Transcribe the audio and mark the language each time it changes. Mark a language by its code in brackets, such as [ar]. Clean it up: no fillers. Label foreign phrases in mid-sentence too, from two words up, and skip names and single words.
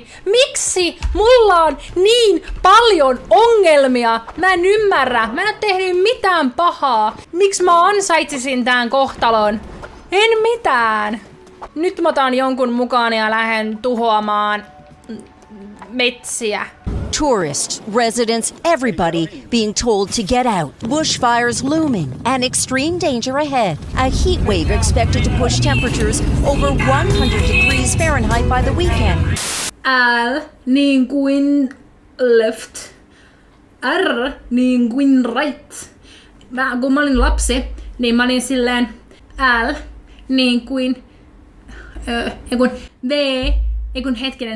[fi] Miksi mulla on niin paljon ongelmia? Mä en ymmärrä. Mä en oo tehnyt mitään pahaa. Miksi mä ansaitsisin tän kohtalon? En mitään. Nyt mä otan jonkun mukaan ja lähden tuhoamaan metsiä. [en] Tourists, residents, everybody being told to get out. Bushfires looming and extreme danger ahead. A heat wave expected to push temperatures over 100 degrees Fahrenheit by the weekend. [fi] L niin kuin left. R niin kuin right. Kun mä olin lapsi, niin mä olin silleen L niin kuin V, hetkinen.